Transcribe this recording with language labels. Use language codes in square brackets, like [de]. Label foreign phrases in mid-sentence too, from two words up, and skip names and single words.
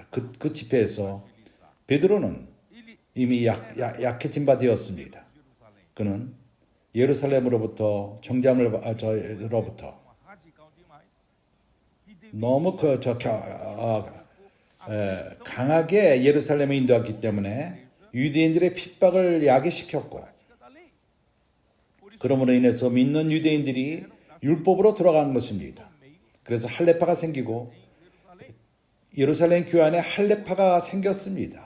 [ko] 그 집회에서 베드로는 이미 약해진 바 되었습니다. 그는 예루살렘으로부터 정잠으로부터 [pt] Radical demais. E devido [ko] 너무 강하게 예루살렘에 인도했기 때문에 유대인들의 핍박을 야기시켰고 [pt] da lei. [ko] 그러므로 인해서 믿는 유대인들이 율법으로 돌아가는 것입니다. 그래서 할례파가 생기고 예루살렘 교회 안에 할례파가 생겼습니다.